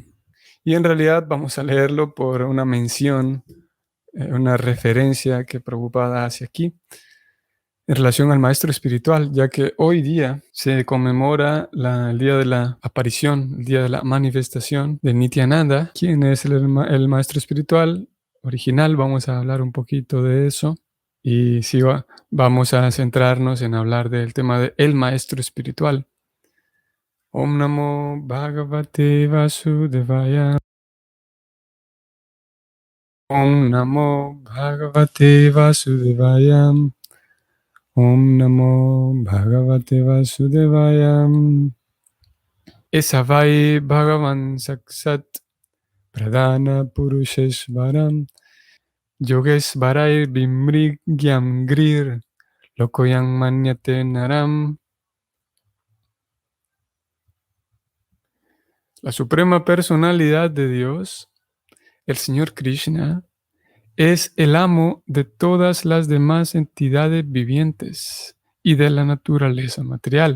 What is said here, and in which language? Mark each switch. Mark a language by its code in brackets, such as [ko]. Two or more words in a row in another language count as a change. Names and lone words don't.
[es] Y en realidad vamos a leerlo por una mención, una referencia que Prabhupada hace aquí en relación al maestro espiritual, ya que hoy día se conmemora el día de la aparición, el día de la manifestación de Nityananda, quien es el maestro espiritual original. Vamos a hablar un poquito de eso y sí, vamos a centrarnos en hablar del tema de el maestro espiritual. [sa] Om Namo Bhagavate Vasudevaya. Om Namo Bhagavate Vasudevaya. Om Namo Bhagavate Vasudevaya. Esavai Bhagavan Saksat Pradana Purusheshvaram Yogesvarai Vimrigyam Grir Lokoyang Manyate Naram. [es] La suprema personalidad de Dios, el Señor Krishna, es el amo de todas las demás entidades vivientes y de la naturaleza material.